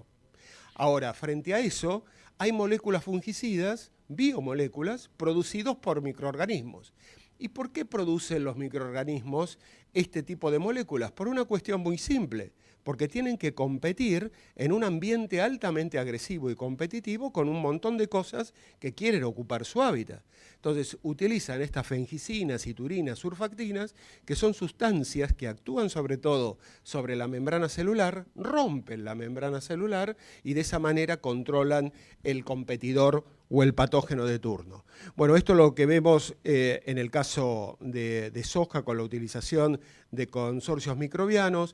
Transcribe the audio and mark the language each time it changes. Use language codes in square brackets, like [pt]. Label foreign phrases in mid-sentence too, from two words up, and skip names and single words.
[es] Ahora, frente a eso, hay moléculas fungicidas, biomoléculas, producidos por microorganismos. ¿Y por qué producen los microorganismos este tipo de moléculas? Por una cuestión muy simple, porque tienen que competir en un ambiente altamente agresivo y competitivo con un montón de cosas que quieren ocupar su hábitat. Entonces, utilizan estas fengicinas, citurinas, surfactinas, que son sustancias que actúan sobre todo sobre la membrana celular, rompen la membrana celular y de esa manera controlan el competidor o el patógeno de turno. Bueno, esto es lo que vemos en el caso de soja con la utilización de consorcios microbianos.